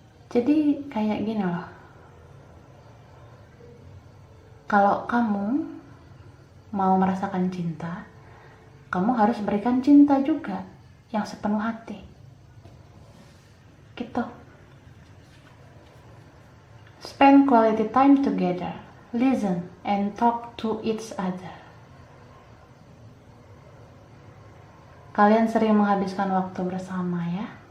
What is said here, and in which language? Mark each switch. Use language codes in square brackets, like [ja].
[id] Jadi kayak gini loh. Kalau kamu mau merasakan cinta, kamu harus berikan cinta juga yang sepenuh hati. Gitu. [en] Spend quality time together. Listen and talk to each other. [id] Kalian sering menghabiskan waktu bersama ya?